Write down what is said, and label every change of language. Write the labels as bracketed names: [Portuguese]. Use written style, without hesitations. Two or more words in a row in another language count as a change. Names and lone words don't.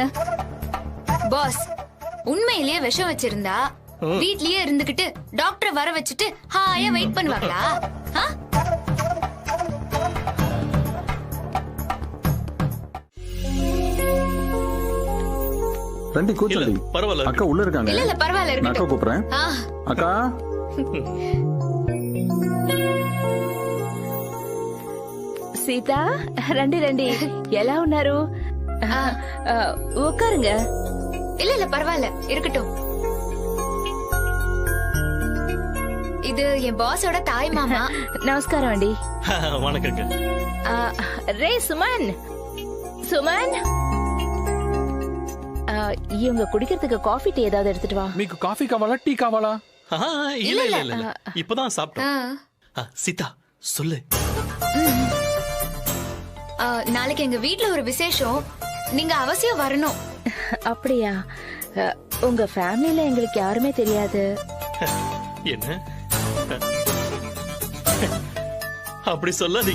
[Tamil] பாஸ், உண்மையிலேயே விஷம் வச்சிருந்தா வீட்லயே இருந்துகிட்டு டாக்டரை வர வச்சுட்டு ஹாயா வெயிட் பண்ணுவாங்களா? ஆ? ரெண்டு கூச்சடி. பரவாயில்ல. அக்கா உள்ள இருக்காங்க. இல்ல இல்ல பரவாயில்ல, நான் அக்கா இருக்கட்டும். கூப்பிடுறேன். ஆ, அக்கா, [Telugu] సీతా రండి రండి ఎలా ఉన్నారు உட்காருங்க. [Tamil] இல்ல இல்ல பரவாயில்ல, இருக்கட்டும். இது என் பாஸோட தாய் மாமா. [Telugu] நமஸ்காரம் అండి. [Tamil] வணக்கங்க. [Telugu] రే సుమన్, సుమన్, [Tamil] இவங்க குடிக்கிறதுக்கு [English] coffee tea [Tamil] ஏதாவது எடுத்துட்டு வா. [Telugu] మీకు కాఫీ కావాలా టీ కావాలా? [Tamil] இல்ல இல்ல இல்ல, இப்பதான் சாப்பிட்டோம். சீதா, சொல்லு. நாளைக்கு எங்க வீட்ல ஒரு விசேஷம், நீங்க அவசியம் வரணும். அப்படியா? உங்க ஃபேமிலில எங்களுக்கு யாருமே தெரியாது. என்ன அப்படி சொல்லாதீங்க.